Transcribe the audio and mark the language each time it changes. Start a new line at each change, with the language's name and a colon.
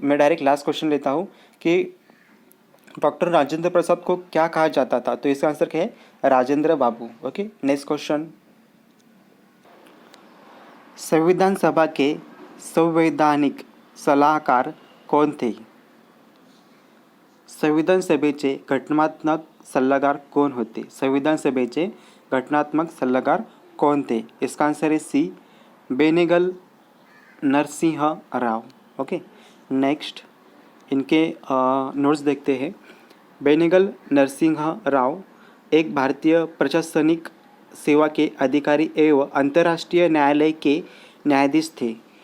Hindi: मैं direct last question लेता हूँ कि डॉक्टर राजेंद्र प्रसाद को क्या कहा जाता था? तो इसका आंसर क्या है? राजेंद्र बाबू। ओके, नेक्स्ट क्वेश्चन, संविधान सभा के संवैधानिक सलाहकार कोण थे?
Marathi: संविधान सभेचे घटनात्मक सल्लागार कोण होते? संविधान सभेचे घटनात्मक सल्लागार कौन थे?
Hindi: इसका आंसर है सी, बेनेगल नरसिंह राव। ओके, नेक्स्ट इनके नोट्स देखते हैं। बेनेगल नरसिंह राव एक भारतीय प्रशासनिक सेवा के अधिकारी एवं अंतर्राष्ट्रीय न्यायालय के न्यायाधीश थे।